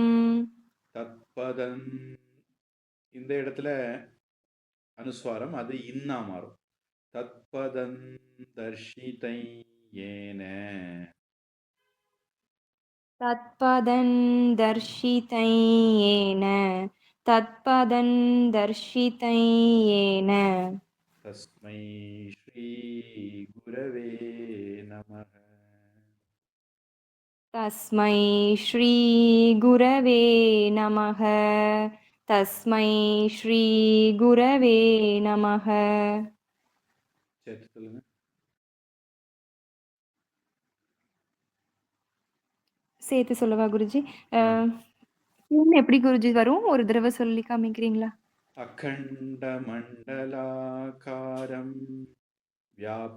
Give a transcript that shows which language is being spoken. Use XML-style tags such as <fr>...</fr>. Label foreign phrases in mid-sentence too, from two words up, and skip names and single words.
<ta>தத்பதன் இந்த இடத்துல அனுஸ்வாரம், அது இன்னா மாறும்.</ta> <sa>तत्पदं दर्शितं येन. तत्पदं दर्शितं येन तत्पदं दर्शितं येन. तस्मै श्री गुरवे नमः. तस्मै श्री गुरवे नमः. तस्मै श्री गुरवे नमः.</sa> <ta>சேர்த்து சொல்லுங்க. சேர்த்து சொல்லவா குருஜி? எப்படி குருஜி வரும், ஒரு தடவை சொல்லி காமிக்கிறீங்களா?</ta> <sa>अखण्ड मण्डलाकारं व्याप्.</sa>